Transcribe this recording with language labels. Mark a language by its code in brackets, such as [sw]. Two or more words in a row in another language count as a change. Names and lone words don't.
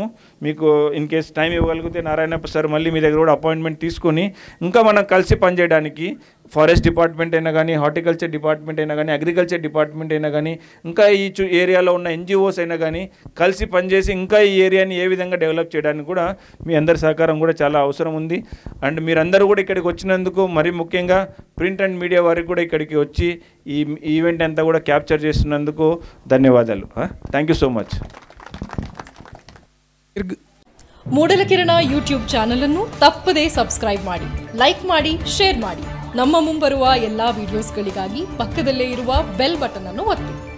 [te] మీకు [en] in case [te] టైం ఇవ్వగలిగితే నారాయణప్ప సార్ మళ్ళీ మీ దగ్గర కూడా అపాయింట్మెంట్ తీసుకొని ఇంకా మనం కలిసి పనిచేయడానికి [en] forest department [te] అయినా కానీ, [en] horticulture department [te] అయినా కానీ, [en] agriculture department [te] అయినా కానీ, ఇంకా ఈ ఏరియాలో ఉన్న ఎన్జిఓస్ అయినా కానీ కలిసి పనిచేసి ఇంకా ఈ ఏరియాని ఏ విధంగా డెవలప్ చేయడానికి కూడా మీ అందరి సహకారం కూడా చాలా అవసరం ఉంది. అండ్ మీరందరూ కూడా ఇక్కడికి వచ్చినందుకు, మరీ ముఖ్యంగా [en] print and media [te] వారికి కూడా ఇక్కడికి వచ్చి ఈ ఈవెంట్ అంతా కూడా క్యాప్చర్ చేస్తున్నందుకు ధన్యవాదాలు. [en] Thank you so much. [kn] ಮೂಡಲಕಿರಣ [en] YouTube channel [kn] ಅನ್ನು ತಪ್ಪದೇ ಸಬ್ಸ್ಕ್ರೈಬ್ ಮಾಡಿ, ಲೈಕ್ ಮಾಡಿ, ಶೇರ್ ಮಾಡಿ. ನಮ್ಮ ಮುಂಬರುವ ಎಲ್ಲಾ ವಿಡಿಯೋಸ್ಗಳಿಗಾಗಿ ಪಕ್ಕದಲ್ಲೇ ಇರುವ [en] bell button [kn] ಅನ್ನು ಒತ್ತಿ.